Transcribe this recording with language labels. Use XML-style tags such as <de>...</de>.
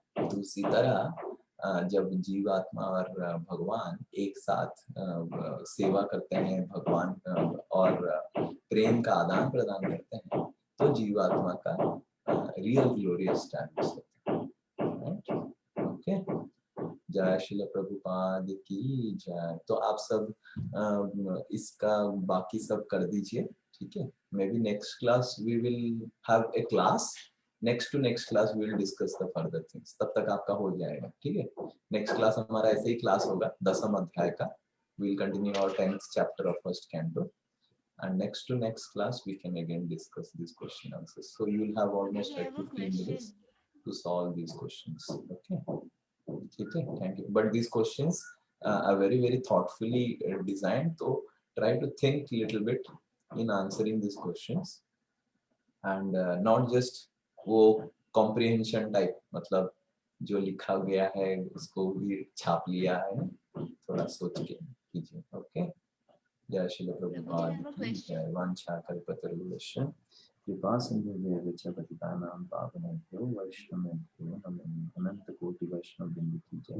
<hi>तो उसी तरह जब जीवात्मा और भगवान एक साथ सेवा करते हैं, भगवान और प्रेम का आदान प्रदान करते हैं, तो जीवात्मा का रियल ग्लोरी एस्टैब्लिश होता है। ओके, जय श्रील प्रभुपाद की जय। तो आप सब इसका बाकी सब कर दीजिए, ठीक है।</hi> <en>Maybe next class we will have a class. Next to next class we will discuss the further things.</en> <hi>तब तक आपका हो जाएगा, ठीक है।</hi> <en>Next class</en> <hi>हमारा ऐसे ही क्लास होगा 10वां अध्याय का।</hi> <en>We will continue our 10th chapter of first canto. And next to next class we can again discuss these question answers. So you will have almost like 15 minutes to solve these questions. Okay. Okay. Thank you. But these questions are very very thoughtfully designed. So try to think a little bit in answering these questions, and not just</en> <hi>वो comprehension type, मतलब जो लिखा गया है उसको भी छाप लिया है, थोड़ा सोच के कीजिए। ओके, जय श्री प्रभुपाद की जय।</hi> <sa>वांछा कल्पतरुश्च कृपा सिंधु व्यवच पतितानां पावनेभ्यो वैष्णवेभ्यो नमो</sa> <hi>अनंत कोटि वैष्णव वृंद की जय।</hi>